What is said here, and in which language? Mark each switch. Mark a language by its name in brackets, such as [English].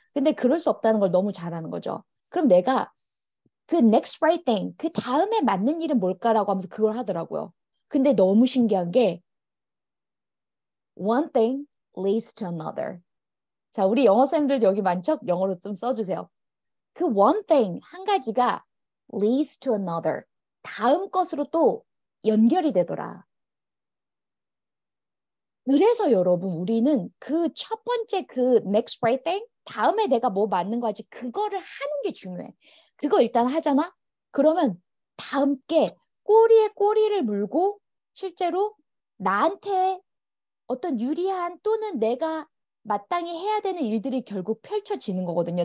[Korean] 근데 그럴 수 없다는 걸 너무 잘하는 거죠. 그럼 내가 그 [English] next right thing, [Korean] 그 다음에 맞는 일은 뭘까라고 하면서 그걸 하더라고요. 근데 너무 신기한 게 [English] one thing leads to another. [Korean] 자, 우리 영어쌤들 여기 많죠? 영어로 좀 써주세요. 그 [English] one thing [Korean] 한 가지가 [English] leads to another. [Korean] 다음 것으로 또 연결이 되더라. 그래서 여러분 우리는 그 첫 번째 그 [English] next right thing [Korean] 다음에 내가 뭐 맞는 거 하지 그거를 하는 게 중요해. 그거 일단 하잖아. 그러면 다음 게 꼬리에 꼬리를 물고 실제로 나한테 어떤 유리한 또는 내가 마땅히 해야 되는 일들이 결국 펼쳐지는 거거든요.